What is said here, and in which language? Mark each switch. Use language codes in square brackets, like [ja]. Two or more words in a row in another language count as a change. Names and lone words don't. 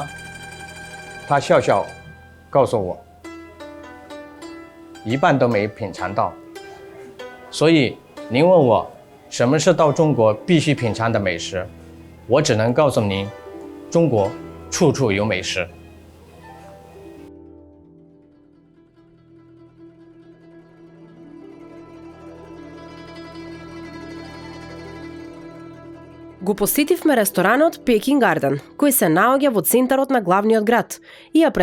[zh] 他笑笑告诉我，一半都没品尝到。所以您问我什么是到中国必须品尝的美食，我只能告诉您，中国处处有美食。 [mk] Го посетивме ресторанот Peking Garden, кој се наоѓа во центарот на главниот град и ја